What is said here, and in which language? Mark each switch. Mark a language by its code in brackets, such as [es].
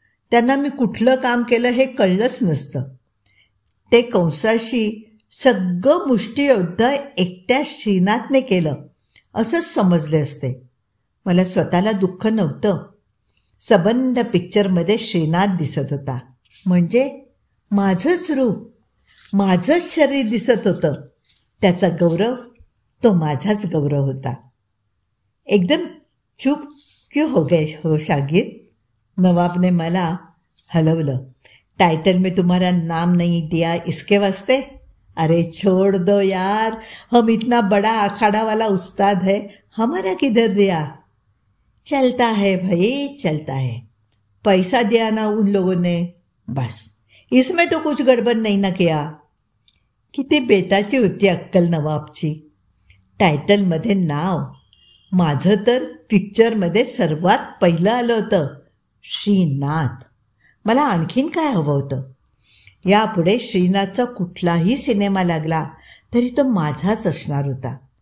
[mr] त्यांना मी कुठलं काम केलं हे कळलंच नसतं. ते कंसाशी सगळं मुष्टियुद्ध एकट्या श्रीनाथने केलं असंच समजले असते. मला स्वतःला दुःख नव्हतं. सबंध पिक्चरमध्ये श्रीनाथ दिसत होता, म्हणजे माझंच रूप, माझंच शरीर दिसत होतं. त्याचा गौरव तो माझाच गौरव होता. [hi] एकदम चुप क्यों हो गए हो शागिर्द? [mr] नवाब ने मला हलवलं. [hi] टाइटल में तुम्हारा नाम नहीं दिया इसके वास्ते? अरे छोड़ दो यार, हम इतना बड़ा अखाड़ा वाला उस्ताद है, हमारा किधर दिया? चलता है भाई, चलता है. पैसा दिया ना उन लोगों ने, बस. इसमें तो कुछ गडबड नहीं ना किया. [mr] किती बेताची होती अक्कल नवाबची. टायटलमध्ये नाव, माझं तर पिक्चरमध्ये सर्वात पहिलं आलं होतं, श्रीनाथ. मला आणखीन काय हवं होतं? यापुढे श्रीनाथचा कुठलाही सिनेमा लागला तरी तो माझाच असणार होता.